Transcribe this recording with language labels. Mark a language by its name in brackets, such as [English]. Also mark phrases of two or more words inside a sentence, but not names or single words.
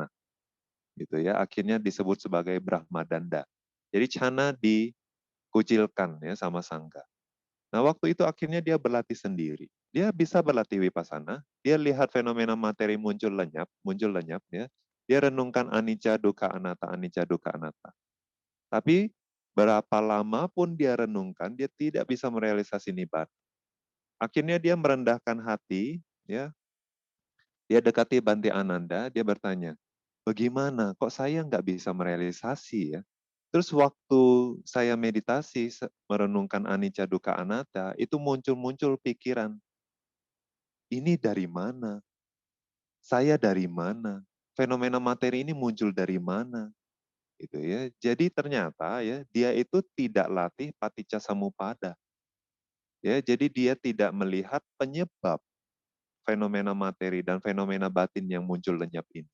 [Indonesian] Gitu ya. Akhirnya disebut sebagai Brahmadanda. Jadi Cana dikucilkan ya sama Sangga. Nah, waktu itu akhirnya dia berlatih sendiri. Dia bisa berlatih vipassana, dia lihat fenomena materi muncul lenyap ya. Dia renungkan [Pali] anicca, dukkha, anatta. [Indonesian] Tapi berapa lama pun dia renungkan, dia tidak bisa merealisasi nibbana. Akhirnya dia merendahkan hati, ya. Dia dekati Bante Ananda, dia bertanya, bagaimana kok saya nggak bisa merealisasi ya? Terus waktu saya meditasi, merenungkan [Pali] anicca, dukkha, anatta, [Indonesian] itu muncul-muncul pikiran, ini dari mana? Saya dari mana? Fenomena materi ini muncul dari mana? Gitu ya. Jadi ternyata ya dia itu tidak latih [Pali] paticca samuppada. [Indonesian] Ya, jadi dia tidak melihat penyebab fenomena materi dan fenomena batin yang muncul lenyap ini.